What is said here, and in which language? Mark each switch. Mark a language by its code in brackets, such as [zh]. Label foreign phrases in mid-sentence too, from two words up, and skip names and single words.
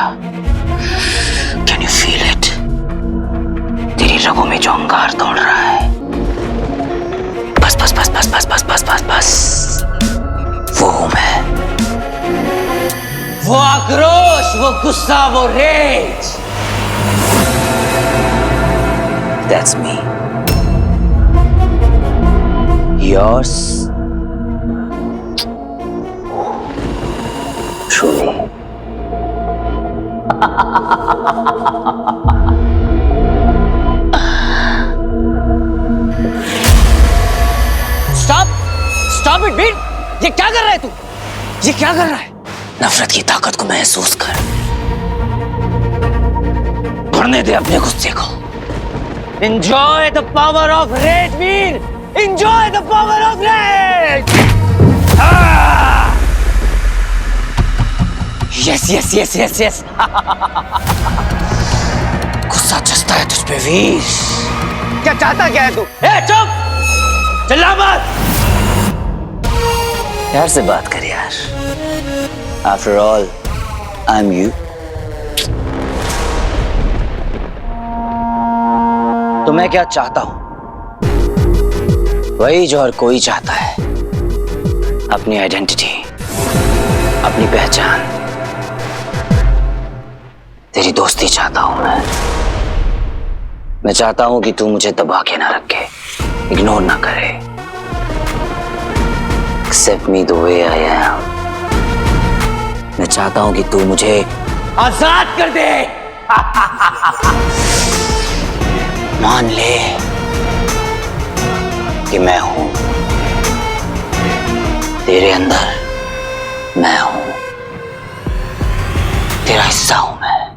[en] Can you feel it? [hi] तेरी रगों में जो अंगार दौड़ रहा है। बस बस बस बस बस बस बस बस बस, वो हूं मैं। वो आक्रोश, वो गुस्सा, वो रेज, [en] that's me. yours truly. Stop it, वीर! [hi] ये क्या कर रहा है तू? ये क्या कर रहा है? नफरत की ताकत को महसूस कर, भरने दे अपने गुस्से को। [en] Enjoy the power of rage, वीर! Enjoy the power of rage! Yes, yes, yes, yes, yes। [hi] गुस्सा चस्ता है तुझ पे वीर। क्या चाहता क्या है तू? चुप! चिल्ला मत! प्यार से बात कर यार। [en] After all, I'm you। [hi] तो मैं क्या चाहता हूं? वही जो हर कोई चाहता है, अपनी आइडेंटिटी, अपनी पहचान। तेरी दोस्ती चाहता हूं मैं चाहता हूं कि तू मुझे दबा के ना रखे, इग्नोर ना करे। [en] Accept me the way I am। [hi] मैं चाहता हूं कि तू मुझे आजाद कर दे। मान ले कि मैं हूं तेरे अंदर, मैं हूं तेरा हिस्सा हूं मैं।